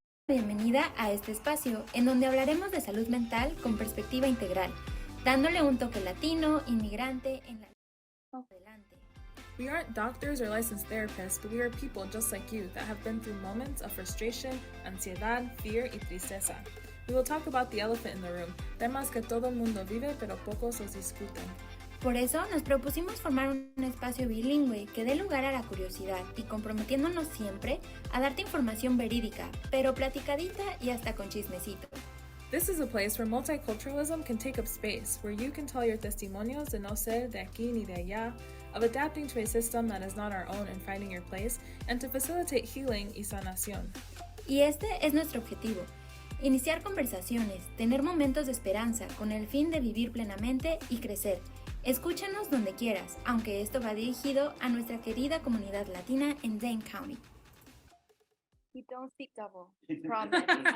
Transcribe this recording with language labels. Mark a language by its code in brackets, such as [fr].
[es] Bienvenida a este espacio, en donde hablaremos de salud mental con perspectiva integral, dándole un toque latino, inmigrante en la adelante. [en] We aren't doctors or licensed therapists, but we are people just like you that have been through moments of frustration, [es] ansiedad, [en] fear, [es] y tristeza. [en] We will talk about the elephant in the room, [es] temas que todo mundo vive pero pocos los discuten. Por eso nos propusimos formar un espacio bilingüe que dé lugar a la curiosidad y comprometiéndonos siempre a darte información verídica, pero platicadita y hasta con chismecito. [en] This is a place where multiculturalism can take up space, where you can tell your [es] testimonios de no ser de aquí ni de allá, [en] of adapting to a system that is not our own and finding your place, and to facilitate healing [es] y sanación. Y este es nuestro objetivo. Iniciar conversaciones, tener momentos de esperanza con el fin de vivir plenamente y crecer. Escúchanos donde quieras, aunque esto va dirigido a nuestra querida comunidad latina en Dane County. [en] We don't speak double, promise.